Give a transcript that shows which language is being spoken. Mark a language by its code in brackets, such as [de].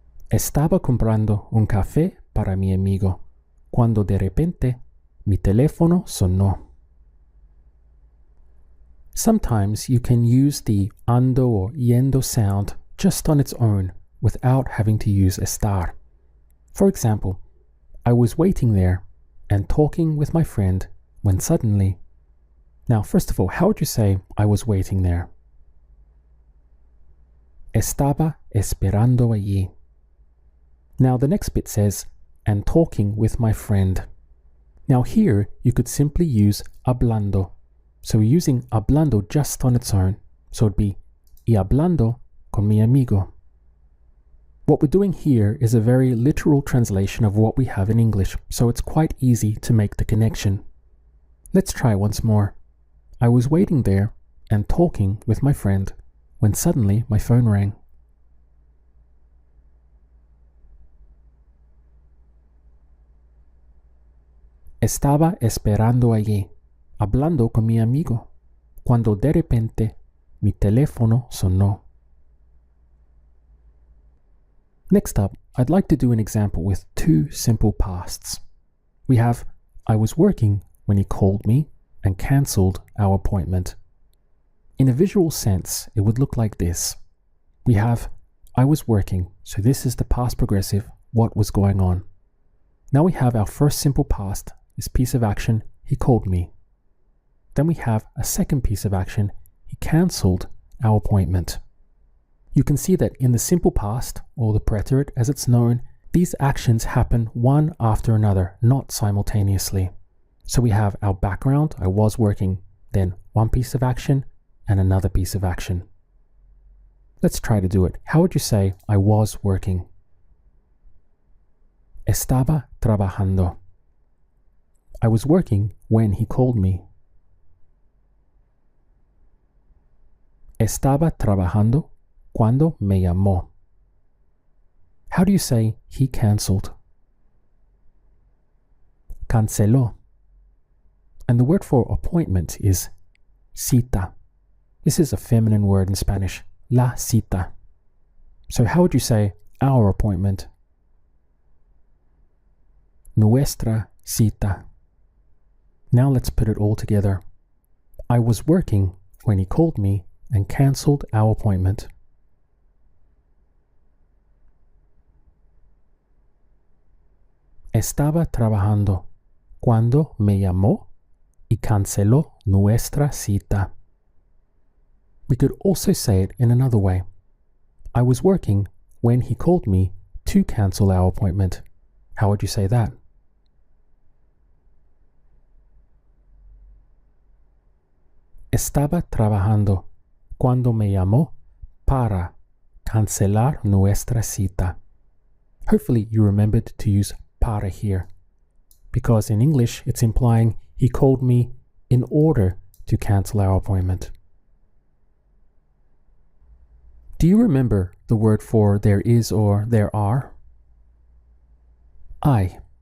[es] Estaba comprando un café para mi amigo cuando de repente mi teléfono sonó. [en] Sometimes you can use the ando or yendo sound just on its own without having to use estar. For example, I was waiting there and talking with my friend when suddenly... Now, first of all, how would you say I was waiting there? [es] Estaba esperando allí. [en] Now the next bit says, and talking with my friend. Now here you could simply use hablando. So we're using hablando just on its own. So it'd be [es] y hablando con mi amigo. [en] What we're doing here is a very literal translation of what we have in English, so it's quite easy to make the connection. Let's try once more. I was waiting there and talking with my friend when suddenly my phone rang. [es] Estaba esperando allí, hablando con mi amigo, cuando de repente mi teléfono sonó. [en] Next up, I'd like to do an example with two simple pasts. We have, I was working when he called me and cancelled our appointment. In a visual sense, it would look like this. We have, I was working, so this is the past progressive, what was going on. Now we have our first simple past, this piece of action, he called me. Then we have a second piece of action, he cancelled our appointment. You can see that in the simple past, or the preterite as it's known, these actions happen one after another, not simultaneously. So we have our background, I was working, then one piece of action and another piece of action. Let's try to do it. How would you say I was working? [es] Estaba trabajando. [en] I was working when he called me. [es] Estaba trabajando cuando me llamó. [en] How do you say he cancelled? Canceló. And the word for appointment is cita. This is a feminine word in Spanish, la cita. So how would you say our appointment? [es] Nuestra cita. [en] Now let's put it all together. I was working when he called me and cancelled our appointment. [es] Estaba trabajando cuando me llamó y canceló nuestra cita. [en] We could also say it in another way. I was working when he called me to cancel our appointment. How would you say that? [es] Estaba trabajando cuando me llamó para cancelar nuestra cita. [en] Hopefully you remembered to use para here, because in English it's implying he called me in order to cancel our appointment. Do you remember the word for there is or there are? I.